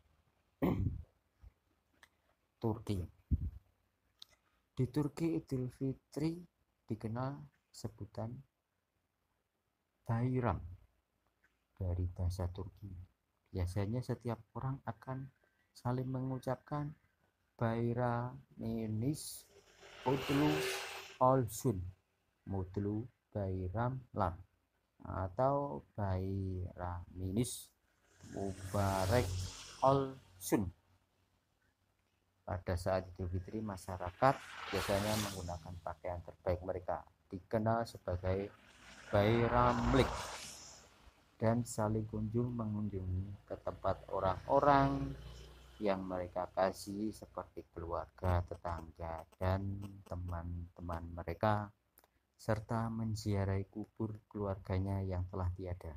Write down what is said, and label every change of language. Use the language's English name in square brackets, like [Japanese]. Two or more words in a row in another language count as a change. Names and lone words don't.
[Indonesian] Turki. Di Turki, Idul Fitri dikenal sebutan Bayram dari bahasa Turki. Biasanya setiap orang akan saling mengucapkan [Turkish] Bayraminis Mutlu Olsun, Mutlu Bayram Lam, [Indonesian] atau [Turkish] Bayraminis Mubarek Olsun. [Indonesian] Pada saat Idul Fitri, masyarakat biasanya menggunakan pakaian terbaik mereka, dikenal sebagai Bayramlik, dan saling mengunjungi ke tempat orang-orang yang mereka kasih seperti keluarga, tetangga, dan teman-teman mereka, serta menziarahi kubur keluarganya yang telah tiada.